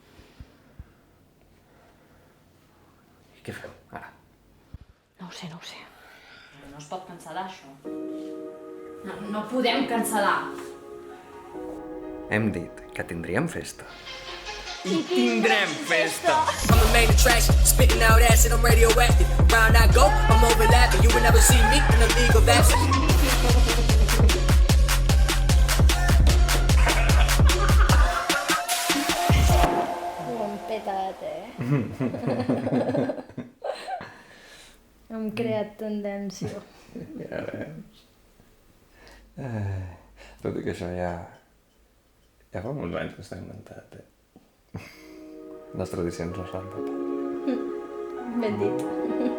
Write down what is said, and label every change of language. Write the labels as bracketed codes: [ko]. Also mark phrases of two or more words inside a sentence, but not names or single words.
[ca] I què fem, ara? No ho sé. No es pot cancel·lar, això. No podem cancel·lar. Hem dit que tindríem festa. I tindrem festa! [en] I'm a main attraction, spitting out acid, I'm radioactive. Round I go, I'm overlapping. You will never see me in a league of absence. [ca] Ho hem petat, Hem creat tendència. Ja veus. Tot i que això ja fa molts anys que està inventat, Les tradicions no s'han de